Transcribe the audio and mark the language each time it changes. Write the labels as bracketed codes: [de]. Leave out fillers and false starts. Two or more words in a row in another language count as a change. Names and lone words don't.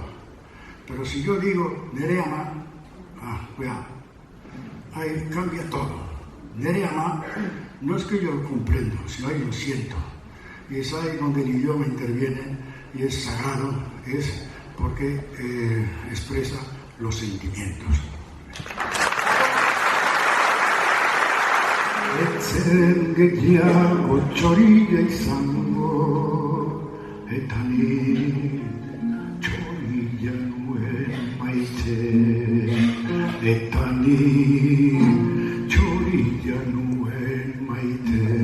[es] Pero si yo digo Nereama, cuidado, ahí cambia todo. Nereama no es que yo lo comprendo, sino ahí lo siento. Y es ahí donde el idioma interviene y es sagrado, es porque expresa los sentimientos. [eu] Etzen gehiago txoria izango, eta ni txoria nuen maite, eta ni txoria nuen maite.